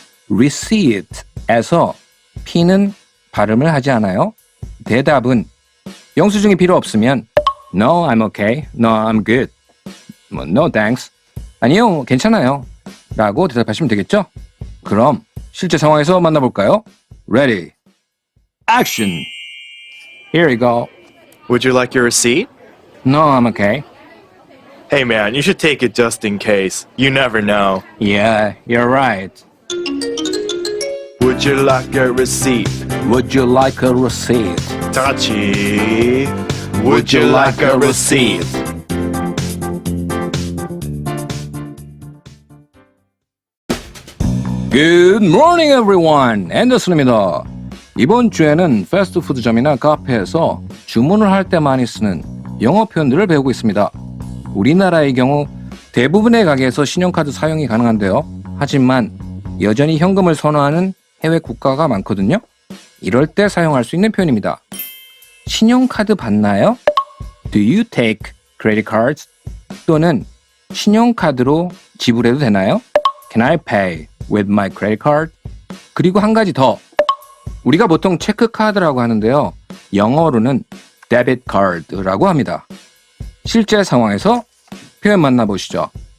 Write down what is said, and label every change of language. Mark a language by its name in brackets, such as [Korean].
[Korean] receipt에서 P는 발음을 하지 않아요. 대답은 영수증이 필요 없으면 [English] No, I'm okay. No, I'm good. No, thanks. [Korean] 아니요, 괜찮아요. 라고 대답하시면 되겠죠? 그럼 실제 상황에서 만나볼까요? [English] Ready, action. Here we go. Would you like your receipt? No, I'm okay. Hey man, you should take it just in case. You never know. Yeah, you're right. Would you like a receipt? Would you like a receipt? [Korean] 다 같이. [English] Would you like a receipt? Good morning, everyone. [Korean] 앤더슨입니다. 이번 주에는 패스트푸드점이나 카페에서 주문을 할 때 많이 쓰는 영어 표현들을 배우고 있습니다. 우리나라의 경우 대부분의 가게에서 신용카드 사용이 가능한데요. 하지만 여전히 현금을 선호하는 해외 국가가 많거든요. 이럴 때 사용할 수 있는 표현입니다. 신용카드 받나요? [English] Do you take credit cards? [Korean] 또는 신용카드로 지불해도 되나요? [English] Can I pay with my credit card? [Korean] 그리고 한 가지 더. 우리가 보통 체크카드라고 하는데요. 영어로는 debit card라고 합니다. 실제 상황에서 표현 만나보시죠.